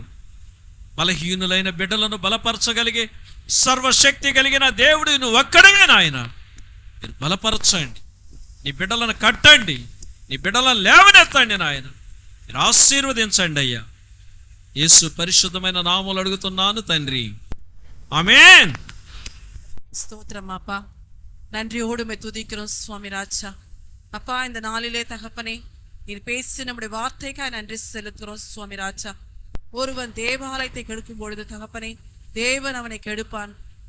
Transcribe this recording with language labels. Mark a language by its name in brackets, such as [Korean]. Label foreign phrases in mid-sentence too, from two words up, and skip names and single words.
[Telugu] బలహీనులైన బిడ్డలను బలపరచగలిగే సర్వశక్తి కలిగిన దేవుడు నువ్వు ఒక్కడమే నాయన. మీరు బలపరచండి, నీ బిడ్డలను కట్టండి, నీ బిడ్డలను లేవనెత్తండి నాయన. మీరు ఆశీర్వదించండి అయ్యా. యేసు పరిశుద్ధమైన నామములు అడుగుతున్నాను తండ్రి, ఆమేన్. [Tamil] ஸ்தோத்திரம் அப்பா, நன்றியோடு துதிக்கிறோம் சுவாமி ராஜா. அப்பா, இந்த நாளிலே தகப்பனே நீர் பேசி நம்முடைய வார்த்தைக்காய் நன்றி செலுத்துகிறோம் சுவாமி ராஜா. ஒருவன் தேவாலயத்தை கெடுக்கும் பொழுது தகப்பனே தேவன் அவனை கெடுப்பான்.